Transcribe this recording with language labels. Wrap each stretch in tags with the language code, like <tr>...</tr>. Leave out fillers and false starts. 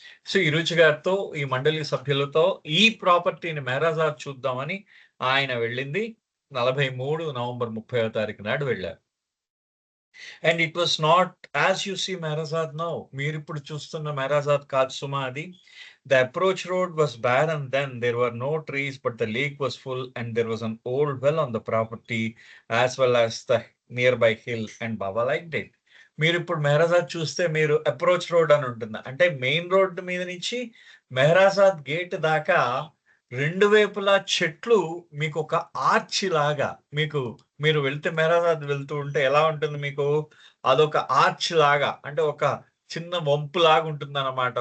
<te>So ఇరుచి గారితో, ఈ మండలి సభ్యులతో ఈ ప్రాపర్టీని మెహరాజాద్ చూద్దామని ఆయన వెళ్ళింది 43 నవంబర్ 30వ తారీఖు నాడు వెళ్ళారు.</te> <en>And it was not as you see మెహరాజాద్ now.</en> <te>మీరిప్పుడు చూస్తున్న మెహరాజాద్ కాదు సుమా అది.</te> <en>The approach road was barren then. There were no trees, but the lake was full, and there was an old well on the property as well as the nearby hill, and Baba liked it.</en> <te>మీరిప్పుడు మెహరాజాద్ చూస్తే మీరు approach road అని ఉంటుంది. అంటే main road మీద నుంచి మెహరాజాద్ gate దాకా 2 వైపులా చెట్లు మీకొక ఆర్చ్ లాగా మీరు వెళ్తే మెహరాబాద్ వెళ్తూ ఉంటే ఎలా ఉంటుంది మీకు? అదొక ఆర్చ్ లాగా, అంటే ఒక చిన్న వంపులాగా ఉంటుందన్నమాట.</te>